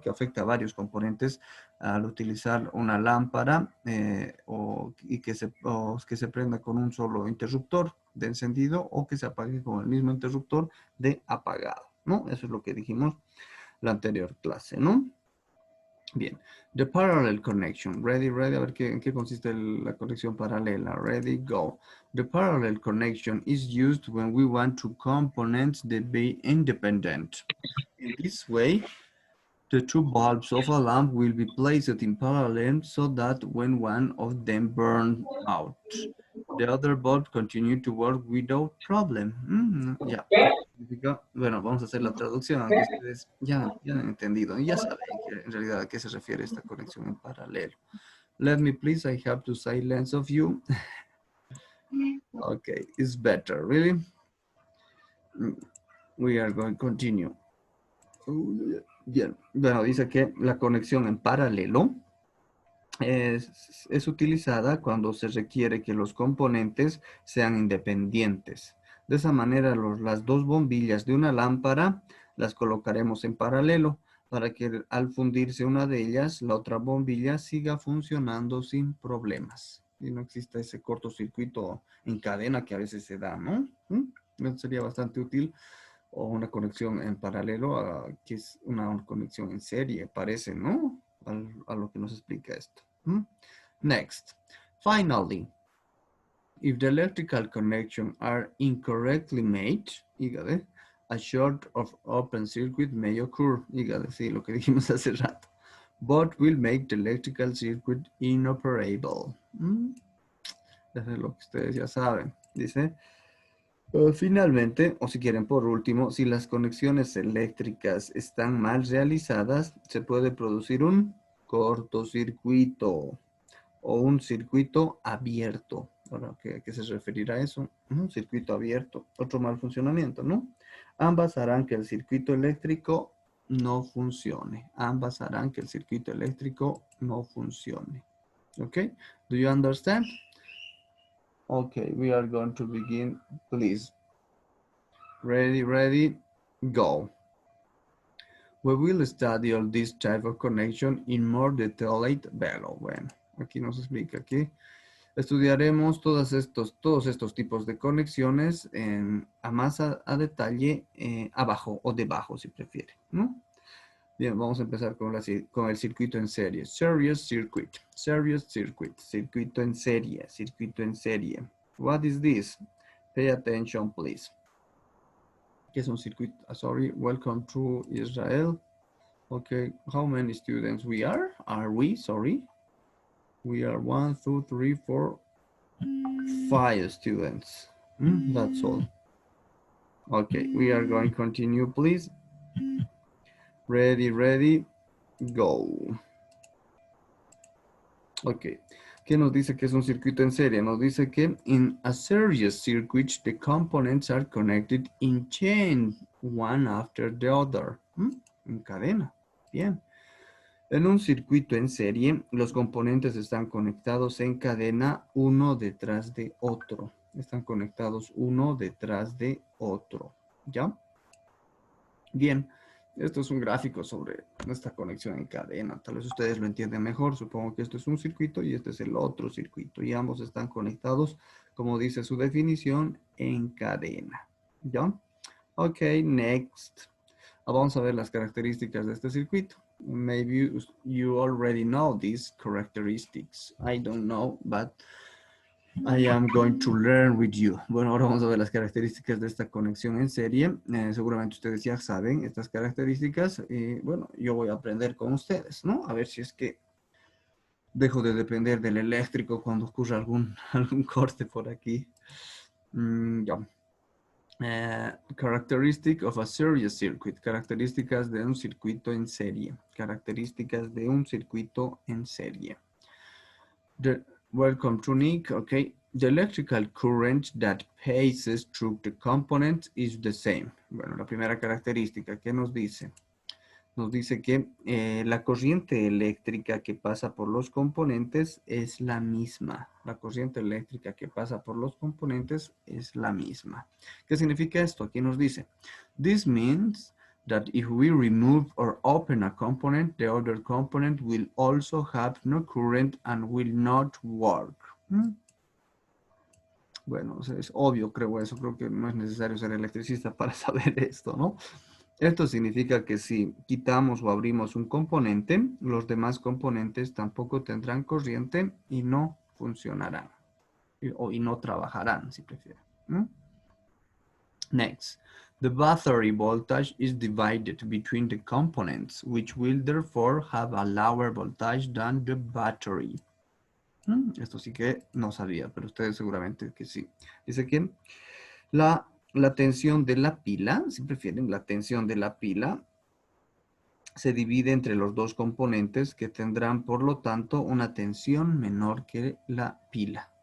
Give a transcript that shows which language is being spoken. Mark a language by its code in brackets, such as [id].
[es] Que afecta a varios componentes al utilizar una lámpara y que se prenda con un solo interruptor de encendido o que se apague con el mismo interruptor de apagado, ¿no? Eso es lo que dijimos la anterior clase, ¿no? Bien, [en] the parallel connection. Ready, ready. [es] A ver en qué consiste la conexión paralela. [en] Ready, go. The parallel connection is used when we want two components that be independent. In this way, the two bulbs of a lamp will be placed in parallel so that when one of them burns out, the other bulb continue to work without problem. [es] Ya. Bueno, vamos a hacer la traducción, aunque ustedes ya han entendido y ya saben que en realidad a qué se refiere esta conexión en paralelo. [en] Let me please, I have to silence of you. Okay, it's better, really. We are going to continue. [es] Bien, bueno, dice que la conexión en paralelo es utilizada cuando se requiere que los componentes sean independientes. De esa manera, las dos bombillas de una lámpara las colocaremos en paralelo para que al fundirse una de ellas, la otra bombilla siga funcionando sin problemas. Y no exista ese cortocircuito en cadena que a veces se da, ¿no? Eso sería bastante útil. O una conexión en paralelo, que es una conexión en serie, parece, ¿no? A lo que nos explica esto. [en] Next, finally, if the electrical connections are incorrectly made, a short of open circuit may occur. [es] Sí, lo que dijimos hace rato. [en] Both will make the electrical circuit inoperable. [es] Eso es lo que ustedes ya saben. Dice, finalmente, o si quieren por último, si las conexiones eléctricas están mal realizadas, se puede producir un cortocircuito o un circuito abierto. Bueno, ¿qué se referirá a eso? Un circuito abierto, otro mal funcionamiento, ¿no? Ambas harán que el circuito eléctrico no funcione. Ambas harán que el circuito eléctrico no funcione. [en] Okay? Do you understand? Okay, we are going to begin, please. Ready, go. We will study all this type of connection in more detailed below. [es] Bueno, aquí nos explica que estudiaremos todos estos tipos de conexiones más a detalle abajo o debajo si prefiere, ¿no? Bien, vamos a empezar con el circuito en serie. [en] Series circuit, [es] circuito en serie. [en] What is this? Pay attention, please. Ok, [es] ¿Qué es un circuito? [en] Sorry, welcome to Israel. Okay, how many students we are? Are we? Sorry. We are 1, 2, 3, 4, 5 students. That's all. Okay, we are going to continue, please. Ready, ready, go. Ok. [es] ¿Qué nos dice que es un circuito en serie? Nos dice que [en] in a series circuit, the components are connected in chain, one after the other. [es] En cadena. Bien. En un circuito en serie, los componentes están conectados en cadena uno detrás de otro. Están conectados uno detrás de otro. ¿Ya? Bien. Esto es un gráfico sobre nuestra conexión en cadena. Tal vez ustedes lo entienden mejor. Supongo que esto es un circuito y este es el otro circuito. Y ambos están conectados, como dice su definición, en cadena. ¿Ya? Ok, next. Vamos a ver las características de este circuito. [en] Maybe you already know these characteristics. I don't know, but I am going to learn with you. [es] Bueno, ahora vamos a ver las características de esta conexión en serie. Seguramente ustedes ya saben estas características. Bueno, yo voy a aprender con ustedes, ¿no? A ver si es que dejo de depender del eléctrico cuando ocurra algún corte por aquí. Ya. [en] Characteristic of a series circuit. [es] Características de un circuito en serie. Características de un circuito en serie. [en] Welcome to Nick. Okay. The electrical current that passes through the components is the same. [es] Bueno, la primera característica, ¿qué nos dice? Nos dice que la corriente eléctrica que pasa por los componentes es la misma. La corriente eléctrica que pasa por los componentes es la misma. ¿Qué significa esto? Aquí nos dice, [en] this means that if we remove or open a component, the other component will also have no current and will not work. [es] Bueno, es obvio, creo eso. Creo que no es necesario ser electricista para saber esto, ¿no? Esto significa que si quitamos o abrimos un componente, los demás componentes tampoco tendrán corriente y no funcionarán. Y no trabajarán, si prefieren. [en] Next, the battery voltage is divided between the components, which will therefore have a lower voltage than the battery. [es] Esto sí que no sabía, pero ustedes seguramente que sí. Dice que la tensión de la pila, si prefieren, la tensión de la pila se divide entre los dos componentes que tendrán, por lo tanto, una tensión menor que la pila.